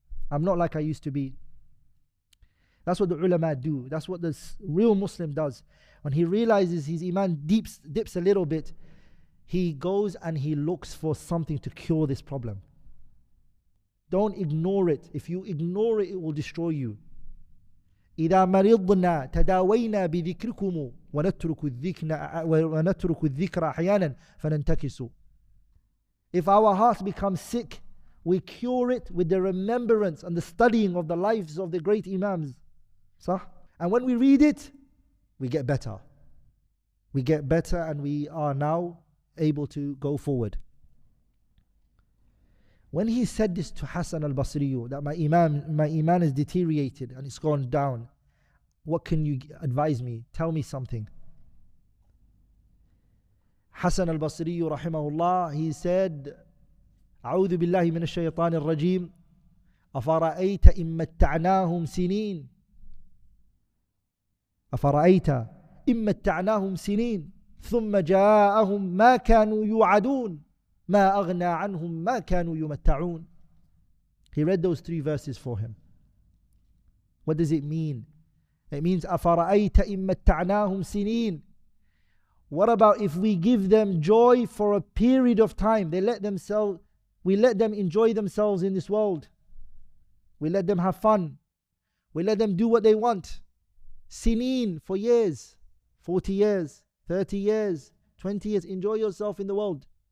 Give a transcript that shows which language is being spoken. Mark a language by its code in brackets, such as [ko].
[en] I'm not like I used to be. That's what the ulama do. That's what the real Muslim does. When he realizes his Iman dips a little bit, he goes and he looks for something to cure this problem. Don't ignore it. If you ignore it, it will destroy you. [ar] إذا مرضنا تداوينا بذكركم ونترك الذكر أحيانا فننتكس. [en] If our hearts become sick, we cure it with the remembrance and the studying of the lives of the great Imams. Sah? And when we read it, we get better. We get better and we are now able to go forward. When he said this to Hassan al-Basri, that my Iman is deteriorated and it's gone down, what can you advise me? Tell me something. [ar] Hassan al-Basri rahimahullah, [en] he said, [ar] أعوذ بالله من الشيطان الرجيم أفرأيت إن متعناهم سنين أفرأيت إن متعناهم سنين ثم جاءهم ما كانوا يوعدون ما أغنى عنهم ما كانوا يمتعون. [en] He read those 3 verses for him. What does it mean? It means [ar] أفرأيت إن متعناهم سنين. [en] What about if we give them joy for a period of time? We let them enjoy themselves in this world. We let them have fun. We let them do what they want. Sineen, for years, 40 years, 30 years, 20 years, enjoy yourself in the world.